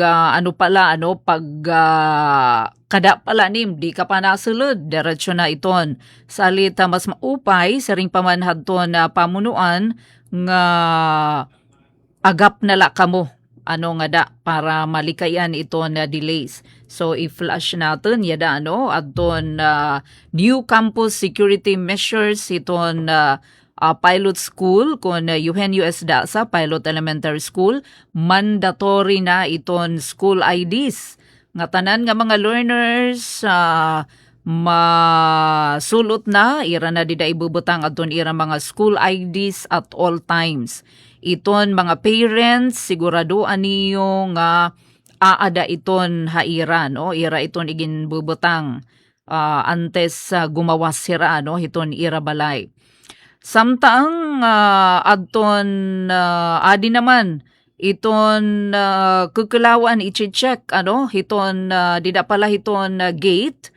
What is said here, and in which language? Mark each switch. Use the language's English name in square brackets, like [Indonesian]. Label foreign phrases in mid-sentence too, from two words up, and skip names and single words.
[Waray] kada pala nim di ka pa nasulod diretsyo na iton salita mas maupay sa ring pamanhadton na pamunuan nga agap nala kamo nga da para malikayan ito na delays so i-flash natin yada adton [English] new campus security measures [Waray] iton [English] pilot school [Waray] kon Eugenio S. Daza Pilot Elementary School mandatory na iton [English] school IDs [Waray] nga tanan nga mga learners masulot na ira na dida ibubutang adton ira mga school IDs [English] at all times [Waray] iton mga parents siguraduan niyo nga aada iton haira ira iton igin bubutang antes gumawas sira iton ira balay samtang adton adi naman iton kukulawan i-check hiton dida pala hiton gate